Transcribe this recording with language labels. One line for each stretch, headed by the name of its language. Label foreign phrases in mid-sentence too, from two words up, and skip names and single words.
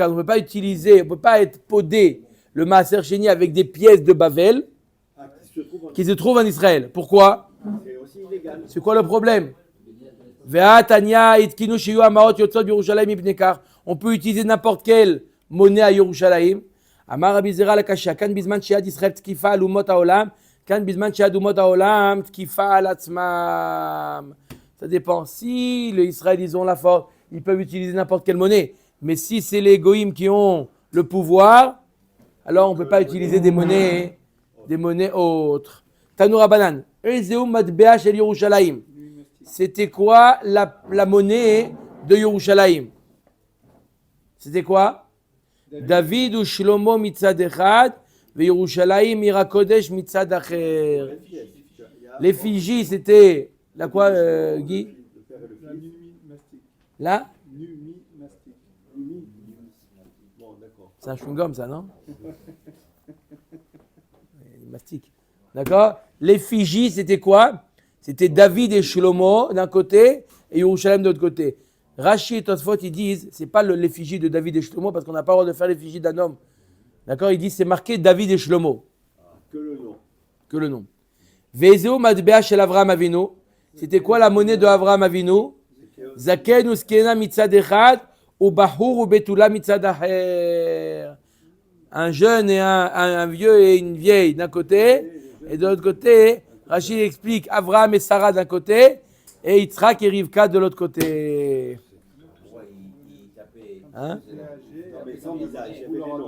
French: On ne peut pas utiliser, on ne peut pas être podé le
Hebrew: מעשר שני
French: avec des pièces de Bavel Ah, qui se trouvent en Israël. Pourquoi? C'est aussi illégal. C'est quoi le problème? On peut utiliser n'importe quelle monnaie à Yerushalayim.
Hebrew: אמר רבי זירא לא קשיא, כאן בזמן שיד ישראל תקיפה על אומות העולם, כאן בזמן שיד אומות העולם תקיפה על עצמם.
French: Ça dépend. Si les Israéliens ils ont la force, ils peuvent utiliser n'importe quelle monnaie. Mais si c'est les goïms qui ont le pouvoir, alors on ne peut pas utiliser des monnaies autres.
Hebrew: תנו רבנן.
French: C'était quoi la monnaie de Yerushalayim? C'était quoi?
Hebrew: דוד ושלמה מצד אחד, וירושלים עיר הקודש מצד אחר.
French: L'effigie, c'était la quoi, Guy? La numismatique. Là? Numismatique. Bon, d'accord. C'est un chewing-gum, ça, non? Il mastique. D'accord? L'effigie, c'était quoi? C'était David et Shlomo d'un côté et Yerushalayim de l'autre côté. Rashi et Tosfot, ils disent, c'est pas l'effigie de David et Shlomo parce qu'on n'a pas le droit de faire l'effigie d'un homme. D'accord? Ils disent, c'est marqué David et Shlomo. Que le que le nom.
Hebrew: וזהו מטבע של אברהם אבינו.
French: C'était quoi la monnaie de Avraham Avinu?
Hebrew: זקן וזקנה מצד אחד בחור ובתולה מצד אחר.
French: Un jeune et un vieux et une vieille d'un côté, et de l'autre côté, Rachid explique Avraham et Sarah d'un côté, et Yitzhak et Rivka de l'autre côté. Pourquoi il tapait Hein? Non, mais sans visage, il y avait Vous des leur noms.